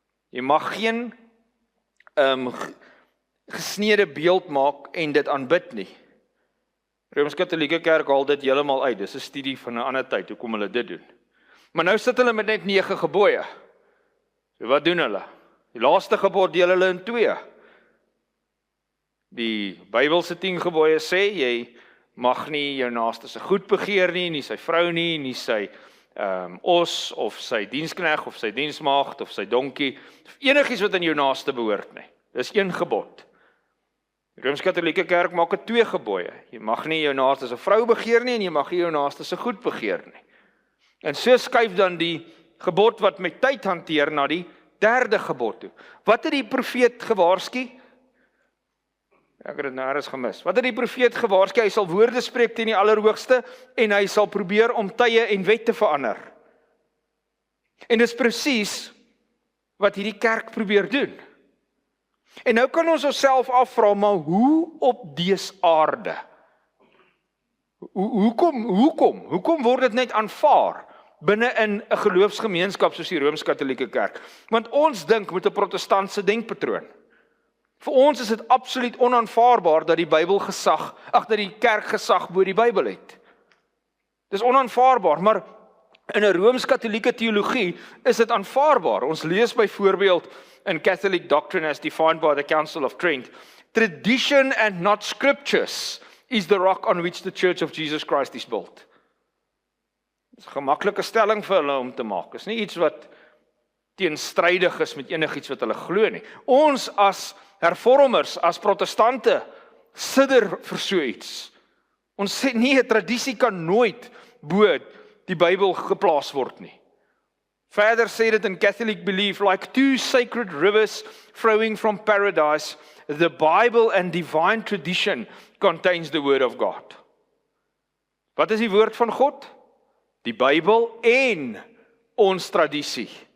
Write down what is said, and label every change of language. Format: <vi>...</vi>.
<af>Jy mag geen gesneede beeld maak en dit aanbid nie. Rooms-Katholieke Kerk haal dit heeltemal uit. Dis 'n studie van 'n ander tyd, hoekom hulle dit doen. Maar nou sit hulle met net 9 gebooie. So wat doen hulle? Die laaste gebod deel hulle in 2. Die Bybelse 10 gebooie sê, jy mag nie jou naaste se goed begeer nie sy vrou nie sy os, of sy dienskneg, of sy diensmaagd, of sy donkie, of enigiets wat aan jou naaste behoort nie. Dis 1 gebod. Die Rooms-Katholieke Kerk maak dit 2 gebooie. Jy mag nie jou naaste se vrou begeer nie, en jy mag nie jou naaste se goed begeer nie. En so skuif dan die gebod wat met tyd hanteer na die 3de gebod toe. Wat het die profeet gewaarsku? Ek het dit nou eers gemis. Wat het die profeet gewaarsku? Hy sal woorde spreek teen die Allerhoogste en hy sal probeer om tye en wet te verander. En dis presies wat hierdie kerk probeer doen. En nou kan ons onsself afvra, maar hoe op dese aarde? Hoekom word dit net aanvaar binne in 'n geloofsgemeenskap soos die Rooms-Katholieke Kerk? Want ons dink met 'n protestantse denkpatroon. Vir ons is dit absoluut onaanvaarbaar dat die Bybel gesag, dat die kerk gesag bo die Bybel het. Dis onaanvaarbaar, maar in 'n Rooms-Katholieke teologie is dit aanvaarbaar. Ons lees byvoorbeeld in</af> <en>Catholic Doctrine as defined by the Council of Trent, tradition and not scriptures is the rock on which the Church of Jesus Christ is built.</en> <af>Dis 'n gemaklike stelling vir hulle om te maak. Dis nie iets wat teenstrydig is met enigiets wat hulle glo nie. Ons as hervormers, as protestante, sidder vir so iets. Ons sê nie, 'n tradisie kan nooit bo die Bybel geplaas word nie. Verder sê dit in</af> <en>Catholic belief, like 2 sacred rivers flowing from paradise, the Bible and divine tradition contains the word of God.</en> <af>Wat is die woord van God? Die Bybel en ons tradisie.</af>